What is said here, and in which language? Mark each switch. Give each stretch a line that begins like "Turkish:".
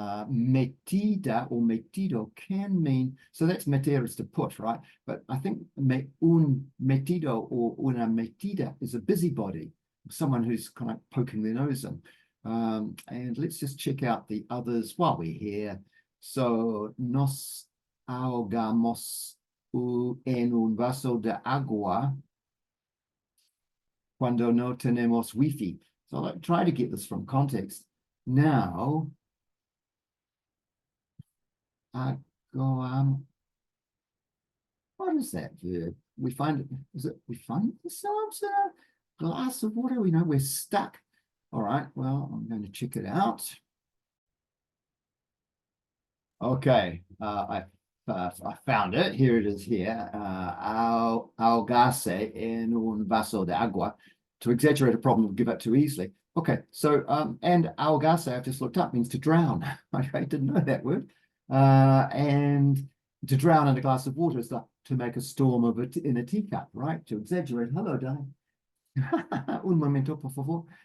English: Metida or metido can mean, so that's meter is to put, right? But I think un metido or una metida is a busybody, someone who's kind of poking their nose in. And let's just check out the others while we're here.
Spanish: So nos ahogamos en un vaso de agua cuando no tenemos Wi-Fi.
English: So I'll try to get this from context. Now, what is that verb? We find ourselves in a glass of water? We know we're stuck. All right, well, I'm going to check it out. Okay, I found it. Here it is here.
Spanish: Ahogarse en un vaso de agua.
English: To exaggerate a problem, give it too easily. Okay, so, and ahogarse, I've just looked up, means to drown. I didn't know that word. And to drown in a glass of water is like to make a storm of it in a teacup, right? To exaggerate. Hello, darling.
Spanish: Un momento, por favor.